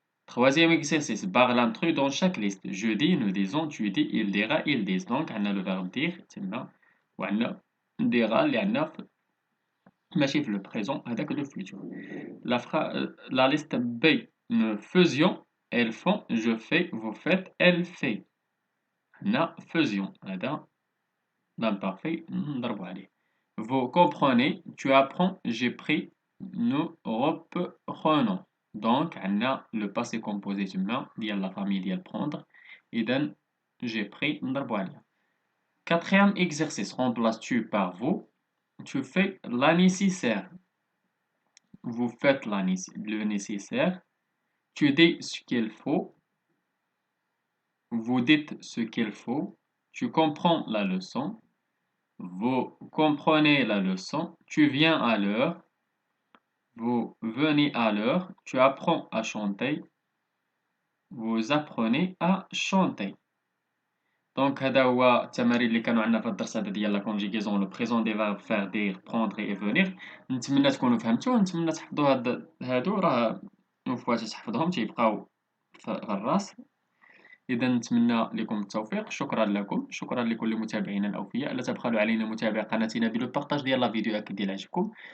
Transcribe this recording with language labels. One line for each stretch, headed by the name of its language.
French: Troisième exercice, barre l'intrus dans chaque liste. Je dis, nous disons, tu dis, il dira, ils disent. Donc, on a le verbe dire,
Arabic: تما وعندنا
French: dira
Arabic: اللي عندنا ماشي في
French: le présent
Arabic: هذاك
French: le futur. La liste B, nous faisions, elles font, je fais, vous faites, elle fait.
Arabic: هنا faisions هذا l'imparfait نضربو عليه.
French: Vous comprenez, tu apprends, j'ai pris, nous reprenons. Donc, on a le passé composé humain,
Arabic: ديال
French: la famille ديال prendre.
Arabic: إذن,
French: j'ai pris,
Arabic: نضربو عليه.
French: Quatrième exercice, remplaces-tu par vous. Tu fais la nécessaire. Vous faites le nécessaire. Tu dis ce qu'il faut. Vous dites ce qu'il faut. Tu comprends la leçon. Vous comprenez la leçon. Tu viens à l'heure. Vous venez à l'heure. Tu apprends à chanter. Vous apprenez à chanter.
Arabic: دونك هذا هو التمارين اللي كانوا عندنا في الدرس هذا ديال
French: لا كونجيغيزون لو بريزون دي فيرب فير دير بروندر اي فونير.
Arabic: نتمنى تكونوا فهمتوا، نتمنى تحفظوا هادو راه فواش تحفظهم تيبقاو في الراس. إذا نتمنى لكم التوفيق. شكرا لكم، شكرا لكل متابعينا الأوفياء. لا تبخلوا علينا متابعة قناتنا بدون
French: بارطاج
Arabic: ديال
French: لا فيديو
Arabic: أكيد ديال عجبكم.